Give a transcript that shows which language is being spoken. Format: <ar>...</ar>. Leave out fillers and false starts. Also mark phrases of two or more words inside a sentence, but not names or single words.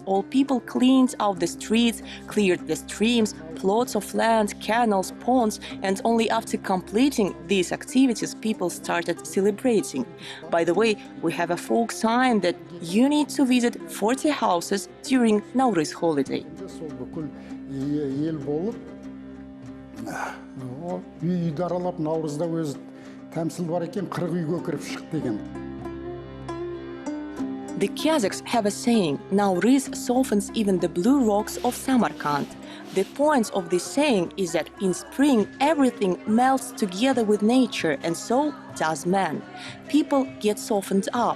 <en>All people cleaned out the streets, cleared the streams, plots of land, canals, ponds, and only after completing these activities, people started celebrating. By the way, we have a folk sign that you need to visit 40 houses during nauryz holiday.</en> <kk>Үйді аралап, наурызда өз тәмсіл бар екен, 40 үйге кіріп шық деген.</kk> <en>The Kazakhs have a saying, nauryz softens even the blue rocks of Samarkand. The point of this saying is that in spring everything melts together with nature, and so does man. People get softened up.</en>